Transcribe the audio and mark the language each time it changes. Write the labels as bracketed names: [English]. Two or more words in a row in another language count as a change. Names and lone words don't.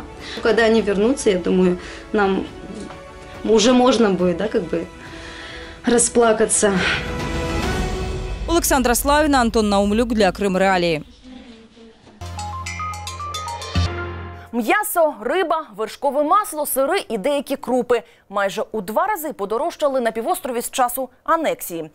[Russian] Когда они вернутся, я думаю, нам уже можно будет, да, расплакаться. [Ukrainian] Олександра Славіна, Антон Наумлюк для Крим-Реалії. М'ясо, риба, вершкове масло, сири і деякі крупи. Майже у 2 рази подорожчали на півострові з часу анексії.